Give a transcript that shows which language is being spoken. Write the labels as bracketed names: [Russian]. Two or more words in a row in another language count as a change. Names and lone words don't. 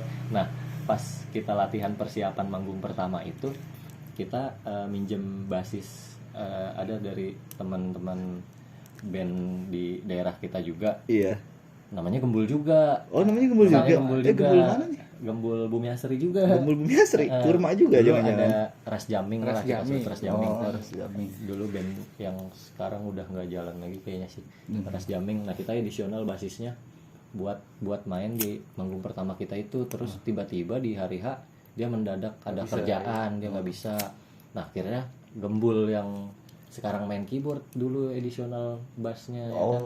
[Indonesian] Nah, pas kita latihan persiapan manggung pertama itu kita minjem basis ada dari teman-teman band di daerah kita juga. Iya. Namanya Gembul juga. Oh, namanya Gembul juga. Gembul juga. Gembul mana nih? Gembul Bumi Asri juga. Gembul Bumi Asri, Kurma juga Dulu jangan-jangan. ada Ras Jaming Ras lah, kita Jaming. sebut Ras Jaming. Oh, Ras Jaming. Dulu band yang sekarang udah nggak jalan lagi kayaknya sih. Hmm. Ras Jaming. Nah kita edisional basisnya buat main di manggung pertama kita itu. Terus tiba-tiba di hari H dia mendadak ada kerjaan dia nggak bisa. Nah akhirnya Gembul yang sekarang main keyboard dulu edisional bassnya ya kan?